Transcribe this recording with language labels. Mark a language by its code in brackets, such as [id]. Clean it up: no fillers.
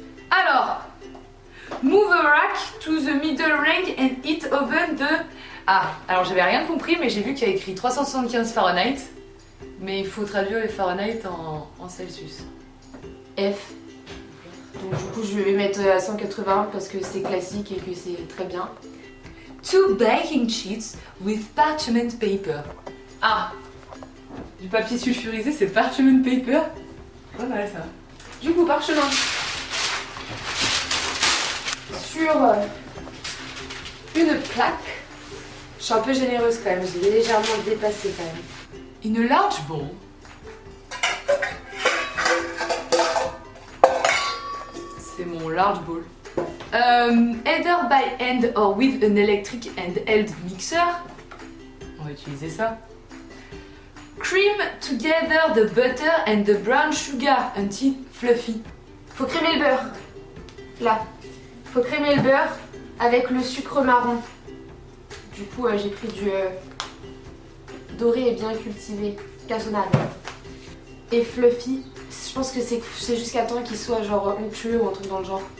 [en] Alors, move a rack to the middle range and heat oven de... [fr] Ah, alors j'avais rien compris mais j'ai vu qu'il y a écrit 375 Fahrenheit. Mais il faut traduire les Fahrenheit en Celsius. F. Donc du coup je vais mettre à 180 parce que c'est classique et que c'est très bien. 2 baking sheets with parchment paper. Ah, du papier sulfurisé c'est parchment paper. Pas mal ça. Du coup parchemin. Sur une plaque. Je suis un peu généreuse quand même, j'ai légèrement dépassé quand même. [en] In a large bowl. [fr] C'est mon [en] large bowl. Either by hand or with an electric handheld mixer. [fr] On va utiliser ça. [en] Cream together the butter and the brown sugar until fluffy. [fr] Faut crémer le beurre. Là. Faut crémer le beurre avec le sucre marron. Du coup j'ai pris du doré et bien cultivé, cassonade. Et fluffy, je pense que c'est jusqu'à temps qu'il soit genre onctueux ou un truc dans le genre.